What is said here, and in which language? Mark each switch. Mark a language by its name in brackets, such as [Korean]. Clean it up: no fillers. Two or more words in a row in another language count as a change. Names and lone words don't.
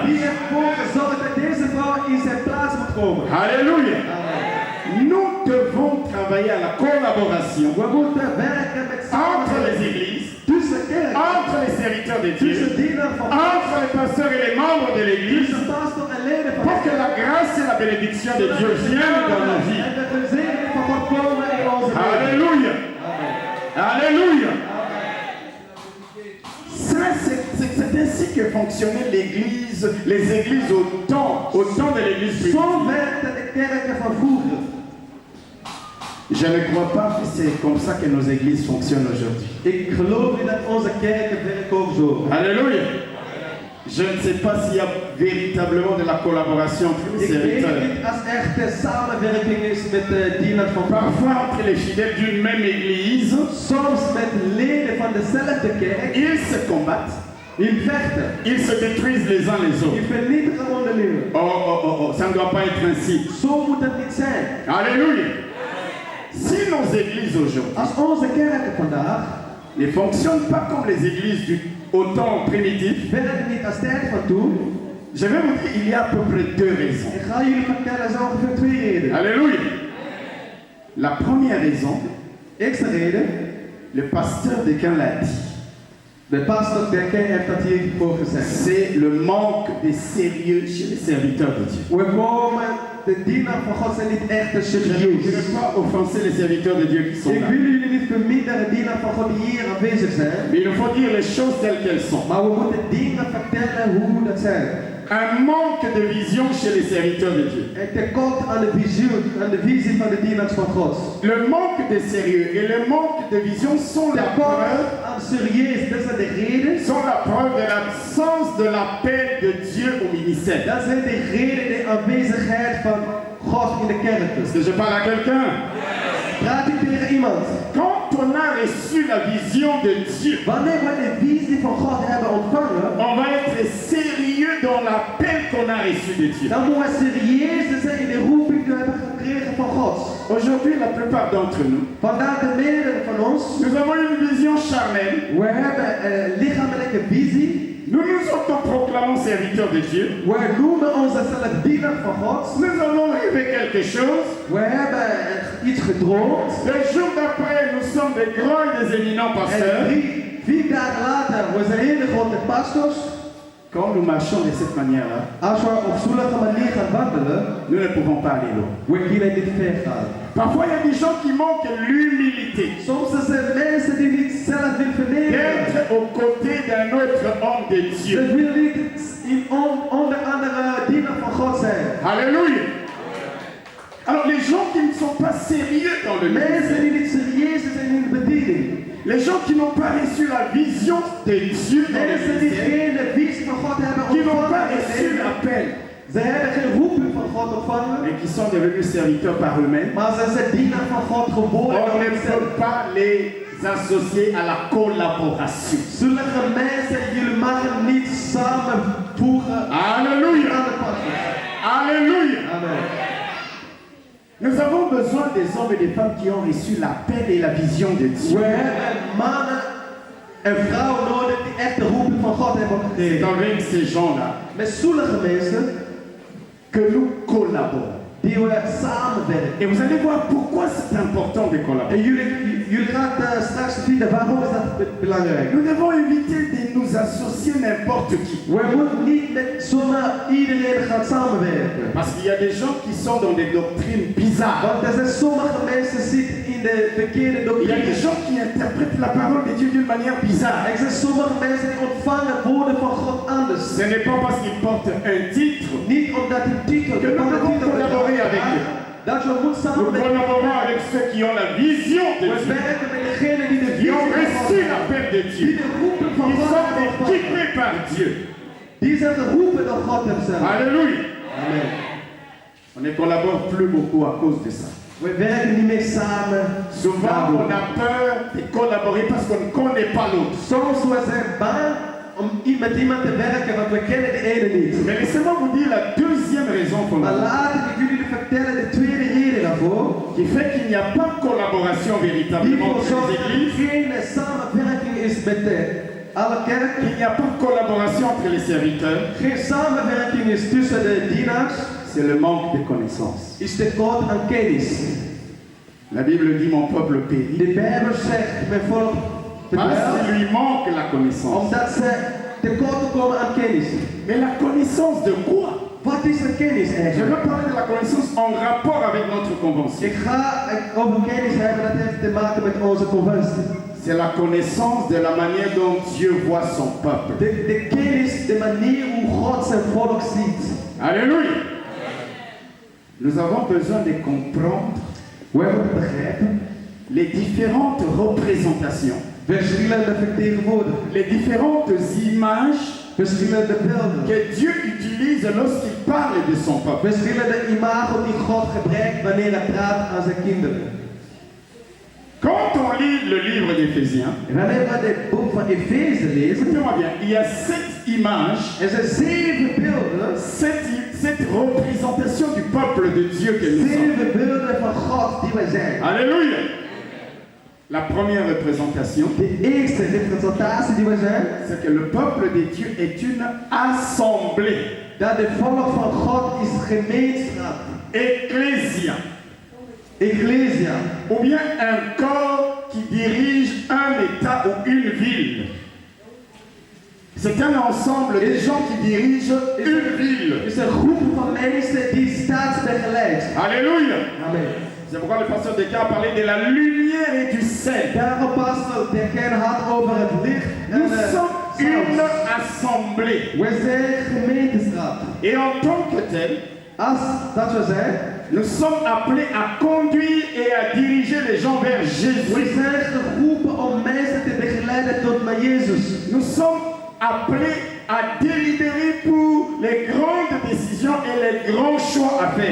[Dutch] die heeft ervoor gezorgd dat deze vrouw in zijn plaats moet komen. [French] Alléluia. Amen. Nous devons travailler à la collaboration [Dutch] We moeten werken met [French] entre les [Dutch] samenwerking [French] églises, [Dutch] tussen kerk, [French] entre les serviteurs de [Dutch] tussen [French] Dieu, [Dutch] dienaar van [French] entre les pasteurs et les membres de l'église, [Dutch] tussen pastor en leden van [French] pour [Dutch] de [French] que la grâce et la bénédiction de Dieu viennent dans nos vies. [Dutch] en de gezegende van God komen in onze leven. [French] Alléluia. Alléluia. Ça, c'est ainsi que fonctionnait l'église, les églises au temps de l'église primitive. [Dutch] Zo werkten de kerken van vroeger. [French] Je ne crois pas que c'est comme ça que nos églises fonctionnent aujourd'hui. [Dutch] Ik geloof niet dat onze kerken werken ook zo. [French] Alléluia. Je ne sais pas s'il y a véritablement de la collaboration entre les [Dutch] Ik weet [French] serviteurs. [Dutch] niet als echte samenwerking is met de dienaar van God. [French] Parfois entre les fidèles d'une même église, [Dutch] Soms met leden van dezelfde kerk. [French] ils se combattent, [Dutch] In vechten. [French] ils se détruisent les uns les [Dutch] Die [French] autres. [Dutch] vernietigen onderling. [French] Oh, ça ne doit pas être ainsi. [Dutch] Zo moet het niet zijn. [French] Alléluia. Si nos églises aujourd'hui [Dutch] Als onze kerken vandaag [French] ne fonctionnent pas comme les églises au temps primitif, [Dutch] werken niet als tijd van toen. [French] je vais vous dire, il y a à peu près deux raisons. [Dutch] Ik ga jullie vertellen zo ongeveer twee redenen. [French] Alléluia. La première raison, [Dutch] Eerste reden. [French] le pasteur de Caen l'a dit, [Dutch] De pastor Dekker heeft dat hiervoor gezegd. [French] c'est le manque de sérieux chez les serviteurs de Dieu. [Dutch] We komen, de dienaar van God zijn niet echt [French] Je ne [Dutch] serieus. [French] veux pas offenser les serviteurs de Dieu qui sont [Dutch] Ik [French] là. [Dutch] wil jullie niet verminderen, dienaar van God die hier aanwezig zijn. [French] Mais il nous faut dire les choses telles qu'elles sont. [Dutch] Maar we moeten dingen vertellen hoe dat zijn. [French] Un manque de vision chez les serviteurs de Dieu. [Dutch] Een tekort aan de visie van de dienaars van God. [French] Le manque de sérieux et le manque de vision sont la [Dutch] Tekort [French] preuve, [Dutch] aan serieus, dat zijn de reden. [French] sont la preuve de l'absence de l'appel de Dieu au ministère. [Dutch] Dat zijn de reden, de aanwezigheid van God in de kerk. [French] Est-ce que je parle à quelqu'un? [Dutch] Praat u tegen iemand. [French] Quand on a reçu la vision de Dieu, [Dutch] Wanneer we de visie van God hebben ontvangen, [French] on va être sérieux dans l'appel qu'on a reçu de Dieu. [Dutch] dan moeten we serieus zijn in de roeping die we hebben gekregen van God. [French] Aujourd'hui, la plupart d'entre nous, [Dutch] Vandaag de meerdere van ons, [French] nous avons une vision charnelle. [Dutch] we hebben lichamelijke visie. [French] Nous nous autoproclamons serviteurs de Dieu. [Dutch] We noemen onszelf dienaar van God. [French] Nous avons rêvé quelque chose. [Dutch] We hebben iets gedroomd. [French] Le jour d'après, nous sommes des grands et des éminents [Dutch] En [French] pasteurs. [Dutch] 4 dagen later, we zijn hele grote pastors. [French] Quand nous marchons de cette manière-là, [Dutch] Als we op zo'n manier gaan wandelen, [French] nous ne pouvons pas aller loin. [Dutch] we kunnen niet ver gaan. [French] Parfois, il y a des gens qui manquent l'humilité [Dutch] Soms zijn er mensen die niet zelf willen vernederen. [French] d'être aux côtés d'un autre homme de [Dutch] Ze [French] Dieu. [Dutch] willen niet onder andere dienaar van God zijn. [French] Alléluia. Alors, les gens qui ne sont pas sérieux dans le [Dutch] Mensen [French] ministère, [Dutch] die niet serieus zijn in de bediening. [French] les gens qui n'ont pas reçu la vision de Dieu dans le [Dutch] Mensen die [French] ministère, [Dutch] geen visie van God hebben [French] qui n'ont pas [Dutch] ontvangen. [French] reçu l'appel, [Dutch] Ze hebben geen roeping van God ontvangen. [French] mais qui sont devenus serviteurs par eux-mêmes, [Dutch] Maar ze zijn dienaar van God geworden. [French] on ne peut pas les associer à la collaboration. [Dutch] Zulke mensen, jullie mogen niet samenvoegen [French] Alléluia. [Dutch] aan de pastor. [French] Alléluia. Amen. Nous avons besoin des hommes et des femmes qui ont reçu l'appel et la vision de Dieu. [Dutch] We hebben mannen en vrouwen nodig die echt de roeping van God hebben [French] C'est [Dutch] gekregen. [French] avec ces gens-là [Dutch] Met sommige mensen [French] que nous collaborons. [Dutch] die we samenwerken. [French] Et vous allez voir pourquoi c'est important de [Dutch] En [French] collaborer. [Dutch] jullie gaan straks vinden waarom is dat belangrijk. [French] Nous devons éviter de nous associer n'importe qui. [Dutch] We moeten niet met zomaar iedereen gaan samenwerken. [French] Parce qu'il y a des gens qui sont dans des doctrines bizarres. [Dutch] Want er zijn sommige mensen die zitten in de verkeerde [French] Il y a des [Dutch] doctrine. [French] gens qui interprètent la parole de Dieu d'une manière bizarre. [Dutch] Er zijn sommige mensen die ontvangen woorden van God anders. [French] Ce n'est pas parce qu'ils portent un titre. [Dutch] Niet omdat de titel [French] Que nous devons collaborer avec eux. [Dutch] dat we moeten [French] Nous [Dutch] samenwerken. [French] collaborons avec ceux qui ont la vision de [Dutch] We [French] Dieu. [Dutch] werken met degenen die de [French] Qui ont [Dutch] visie van [French] reçu [Dutch] God hebben. [French] l'appel de [Dutch] Die [French] Dieu. [Dutch] de roeping van [French] Ils [Dutch] God [French] sont [Dutch] hebben ontvangen. [French] équipés par Dieu. [Dutch] Die zijn geroepen door God hemzelf. [French] Alléluia. Amen. On ne collabore plus beaucoup à cause de ça. [Dutch] We werken niet meer samen. [French] Souvent, on a peur de collaborer parce qu'on ne connaît pas l'autre. [Dutch] Soms we zijn bang om met iemand te werken, want we kennen de ene niet. [French] Mais laissez-moi vous dire la deuxième raison [Dutch] Maar [French] fondamentale [Dutch] laat ik jullie vertellen de tweede reden daarvoor. [French] qui fait qu'il n'y a pas de collaboration [Dutch] Die [French] véritablement [Dutch] voor [French] entre [Dutch] zorgt [French] les [Dutch] dat er [French] églises, [Dutch] geen samenwerking is met alle kerken. [French] qu'il n'y a pas de collaboration entre les serviteurs, [Dutch] Geen samenwerking is tussen de dienaars. [French] c'est le manque de connaissances. [Dutch] Is tekort aan kennis. [French] La Bible dit mon peuple périt [Dutch] De Bijbel zegt mijn volk [French] parce [Dutch] verdwijnt, [French] qu'il lui manque la connaissance. [Dutch] omdat ze tekort komen aan kennis. [French] Mais la connaissance de quoi? [Dutch] Wat is er kennis [French] Je [Dutch] eigenlijk? [French] veux parler de la connaissance en rapport avec notre convention. [Dutch] Ik ga over kennis hebben, dat heeft te maken met onze conventie. [French] C'est la connaissance de la manière dont Dieu voit son peuple. [Dutch] De kennis, de manier hoe God zijn volk ziet. [French] Alléluia. Nous avons besoin de comprendre [Dutch] We moeten begrijpen, [French] les différentes représentations, [Dutch] verschillende vertegenwoordigingen, [French] les différentes images [Dutch] verschillende beelden, [French] que Dieu utilise lorsqu'il parle de son peuple. [Dutch] verschillende imago die God gebruikt wanneer hij praat aan zijn kinderen. [French] Quand on lit le livre d'Éphésiens, [Dutch] Wanneer we dit boek van Efeze lezen, [French] écoutez-moi bien, il y a 7 images, [Dutch] er zijn 7 beelden, [French] 7 représentations du peuple de Dieu que nous sommes. [Dutch] 7 beelden van God die wij zijn. [French] Alléluia. La première représentation, [Dutch] De eerste representatie die wij zijn, [French] c'est que le peuple de Dieu est une assemblée, [Dutch] dat de volk van God is gemeenschap, [French] ecclésia, [Dutch] Ecclesia, [French] ou bien un corps qui dirige un État ou une ville. C'est un ensemble de gens qui dirigent une ville. [Dutch] is een groep van mensen die staatsbegeleid. [French] Alléluia. Amen. C'est pourquoi le pasteur Descartes a parlé de la lumière et du sel. [Dutch] Daarom pastor de kern had over het licht en [French] Nous sommes une [Dutch] zout. [French] assemblée. [Dutch] We zijn gemeenschap. [French] Et en tant que tel, [Dutch] Als dat we zijn, [French] nous sommes appelés à conduire et à diriger les gens vers [Dutch] we [French] Jésus. [Dutch] zijn geroepen om mensen te begeleiden tot naar Jezus. [French] Nous sommes appelés à délibérer pour les grandes décisions et les grands choix à faire.